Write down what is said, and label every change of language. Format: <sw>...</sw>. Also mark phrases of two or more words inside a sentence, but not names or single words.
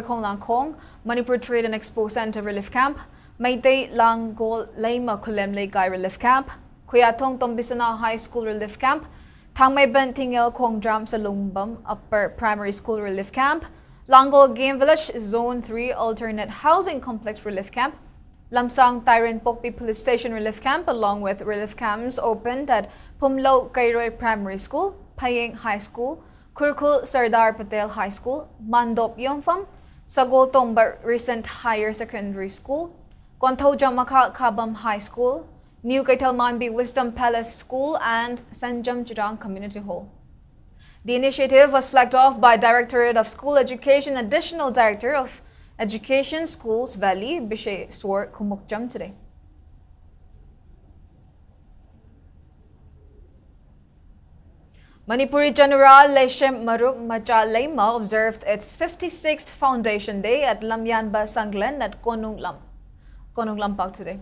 <en>Khong Langkong, Manipur Trade and Expo Center Relief Camp, Meitei Langol Leima Kulem Lekai Relief Camp, Kuyatong Tombisana High School Relief Camp, Thangmaiben Tingel Khong Dram Salungbam Upper Primary School Relief Camp, Langol Game Village Zone 3 Alternate Housing Complex Relief Camp, Lamsang Tyran Pokpi Police Station Relief Camp, along with relief camps opened at Pumlo Kairoy Primary School, Payeng High School, Kurkul Sardar Patel High School, Mandop Yongfam, Sagol Tomba Recent Higher Secondary School, Konthoja Makha Kabam High School, New Kaitalmanbi Wisdom Palace School, and Sanjam Chirang Community Hall. The initiative was flagged off by Directorate of School Education Additional Director of Education Schools Valley, Bishay Swar Kumukjam today. Manipuri General Leshem Marup Macha Leima observed its 56th Foundation Day at Lamyanba Sanglen at Konung Lampak today.</en>